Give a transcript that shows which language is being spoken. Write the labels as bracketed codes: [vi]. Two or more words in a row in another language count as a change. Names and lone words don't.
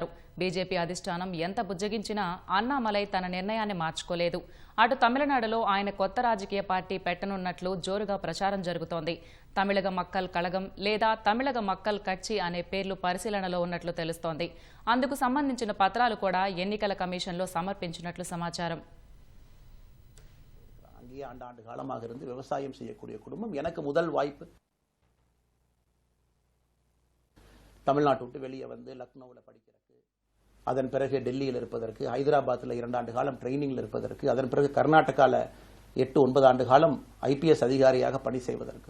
[te] బీజేపీ అధిష్టానం ఎంత బుజ్జగించినా అన్నామలై తన నిర్ణయాన్ని మార్చుకోలేదు. అటు తమిళనాడులో ఆయన కొత్త రాజకీయ పార్టీ పెట్టనున్నట్లు జోరుగా ప్రచారం జరుగుతోంది. తమిళగ మక్కల్ కళగం లేదా తమిళగ మక్కల్ కట్చి అనే పేర్లు పరిశీలనలో ఉన్నట్లు తెలుస్తోంది. అందుకు సంబంధించిన పత్రాలు కూడా ఎన్నికల కమిషన్లో సమర్పించినట్లు సమాచారం. [ta] ஆண்டாண்டு காலமாக இருந்து விவசாயம் செய்யக்கூடிய குடும்பம். எனக்கு முதல் வாய்ப்பு தமிழ்நாட்டை விட்டு வெளியே வந்து லக்னோவில் படிக்கிறதுக்கு, அதன் பிறகு டெல்லியில் இருப்பதற்கு, ஹைதராபாத்தில் 2 ஆண்டு காலம் ட்ரைனிங்கில் இருப்பதற்கு, அதன் பிறகு கர்நாடகாவில் 8-9 ஆண்டு காலம் IPS அதிகாரியாக பணி செய்வதற்கு.